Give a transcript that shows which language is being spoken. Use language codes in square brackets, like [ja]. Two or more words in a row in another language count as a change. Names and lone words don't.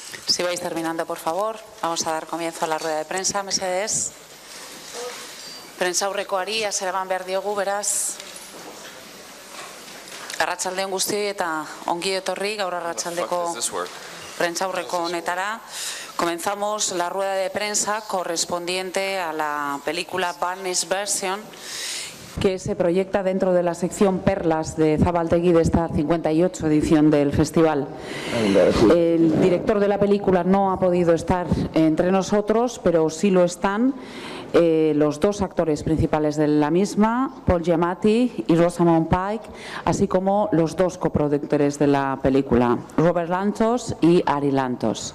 [es] Si vais terminando, por favor, vamos a dar comienzo a la rueda de prensa. [eu] Mesedez. Prentsaurrekoari hasiera eman behar diogu, beraz. Arratsalde on guztioi eta ongi etorri gaur arratsaldeko prentsaurreko honetara. [es] Comenzamos la rueda de prensa correspondiente a la película Barney's Version, que se proyecta dentro de la sección Perlas de Zabaltegui de esta 58 edición del festival. El director de la película no ha podido estar entre nosotros, pero sí lo están los dos actores principales de la misma, Paul Giamatti y Rosamund Pike, así como los dos coproductores de la película, Robert Lantos y Ari Lantos.